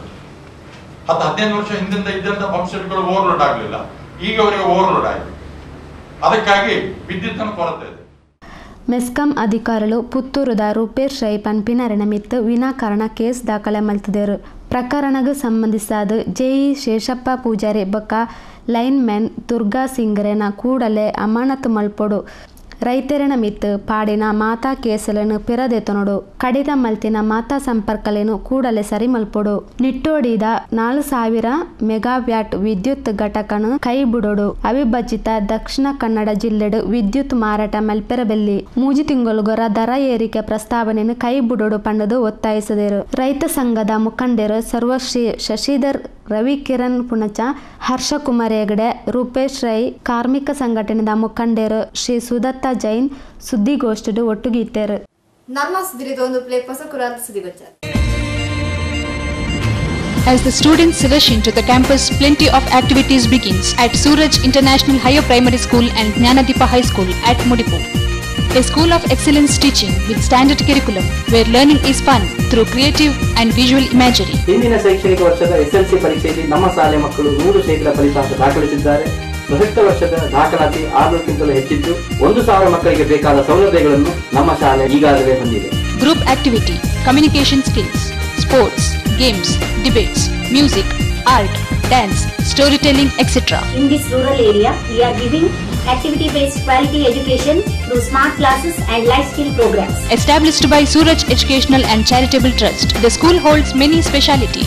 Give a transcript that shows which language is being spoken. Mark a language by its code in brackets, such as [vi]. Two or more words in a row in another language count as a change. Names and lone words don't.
[kn] 10-15 ವರ್ಷ ಹಿಂದಿಂದ ಇದ್ದಂತ [en] pump sets [kn] ಓವರ್ಲೋಡ್ ಆಗಲಿಲ್ಲ, ಈಗ ಅವರಿಗೆ ಓವರ್ಲೋಡ್ ಆಗಿದೆ. ಅದಕ್ಕಾಗಿ ವಿದ್ಯುತ್ ಕೊರತೆ ಇದೆ. [tcy] ಮೆಸ್ಕಾಂ ಅಧಿಕಾರಿಗಳು ಪುತ್ತೂರದ ರೂಪೇಶ್ ರೈ ಪನ್ಪಿನರಿನ ಮಿತ್ತು ವಿನಾಕಾರಣ ಕೇಸ್ ದಾಖಲೆ ಮಲ್ತಿದ್ದರು. ಪ್ರಕರಣಕ್ಕೆ ಸಂಬಂಧಿಸಿದ ಜೆಇ ಶೇಷಪ್ಪ ಪೂಜಾರಿ ಬೊಕ್ಕ [en] line man [tcy] ದುರ್ಗಾ ಸಿಂಗರೇನ ಕೂಡಲೇ ಅಮಾನತು ಮಲ್ಪೊಡು. ರೈತರಿನ ಮಿತ್ತು ಪಾಡಿನ ಮಾತಾ ಕೇಸಲೇನು ಪಿರದೆತನೋಡು ಕಡಿತ ಮಲ್ತಿನ ಮಾತಾ ಸಂಪರ್ಕಲೇನು ಕೂಡಲೇ ಸರಿ ಮಲ್ಪೊಡು. ನಿಟ್ಟೋಡಿದ 4000 ಮೆಗಾವ್ಯಾಟ್ ವಿದ್ಯುತ್ ಘಟಕನು ಕೈ ಬಿಡೋಡು. ಅವಿಭಜಿತ ದಕ್ಷಿಣ ಕನ್ನಡ ಜಿಲ್ಲೆಡು ವಿದ್ಯುತ್ ಮಾರಾಟ ಮಲ್ಪೆರಬೆಲ್ಲಿ 3 ತಿಂಗೊಳಗೊರ ದರ ಏರಿಕೆ ಪ್ರಸ್ತಾವನೆಯನ್ನು ಕೈ ಬಿಡೋಡು ಪಂಡದು ಒತ್ತಾಯಿಸಿದರು. ರೈತ ಸಂಘದ ಮುಖಂಡರು ಸರ್ವಶ್ರೀ ಶಶಿಧರ್, ರವಿಕಿರಣ್ ಪುಣಚ, ಹರ್ಷಕುಮಾರ್ ಹೆಗಡೆ, ರೂಪೇಶ್ ರೈ, ಕಾರ್ಮಿಕ ಸಂಘಟನೆದ ಮುಖಂಡರು ಶ್ರೀ ಸುದತ್ತ ಜೈನ್ ಸುದ್ದಿಗೋಷ್ಠಿಡು ಒಟ್ಟುಗಿಟ್ಟರು. ನನ್ನ ಸುದ್ದಿರಿದೊಂದು ಪ್ಲೇ ಹೊಸ ಕುರಾಲ್ ಸುದ್ದಿಗೋಚರ. [en] As the students rush into the campus, plenty of activities begins at Suraj International Higher Primary School and Jnanadeepa High School at Mudipu. A school of excellence teaching with standard curriculum where learning is fun through creative and visual imagery. [kn] ಹಿಂದಿನ ಶೈಕ್ಷಣಿಕ ವರ್ಷದ ಎಸ್ಎಲ್ಸಿ ಪರೀಕ್ಷೆಯಲ್ಲಿ ನಮ್ಮ ಶಾಲೆ ಮಕ್ಕಳು 100% ಫಲಿತಾಂಶ ದಾಖಲಿಸಿದ್ದಾರೆ. ಪ್ರಸಕ್ತ ವರ್ಷದ ದಾಖಲಾತಿ 600ಕ್ಕಿಂತಲೂ ಹೆಚ್ಚಿದ್ದು 1000 ಮಕ್ಕಳಿಗೆ ಬೇಕಾದ ಸೌಲಭ್ಯಗಳನ್ನು ನಮ್ಮ ಶಾಲೆ ಈಗಾಗಲೇ ಹೊಂದಿದೆ. [en] Group activity, communication skills, sports, games, debates, music, art, dance, storytelling, etc. In this rural area, we are giving activity-based quality education through smart classes and life skill programs. Established by Suraj Educational and Charitable Trust, the school holds many specialities.